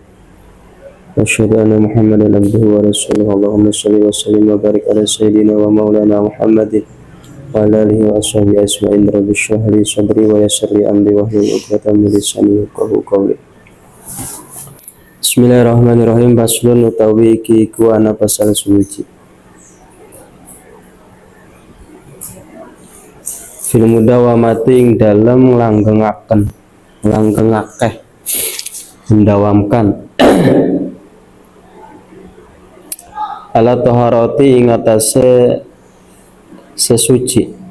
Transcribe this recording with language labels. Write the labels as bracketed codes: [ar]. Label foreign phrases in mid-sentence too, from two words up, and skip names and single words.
[ar] أشهد أن محمدا عبده ورسوله. اللهم صل وسلم وبارك على سيدنا ومولانا محمد وعلى آله وأصحابه أجمعين. رب اشرح لي صدري ويسر لي أمري واحلل عقدة من لساني يفقهوا قولي. Bismillahirrahmanirrahim. [jv] Faslun utawi iki iku ana pasal suci. [ar] في المداومة [jv] ing dalem langgengaken, langgengakeh, mendawamkan. [ar] على الطهارة [jv] ing atase sesuci.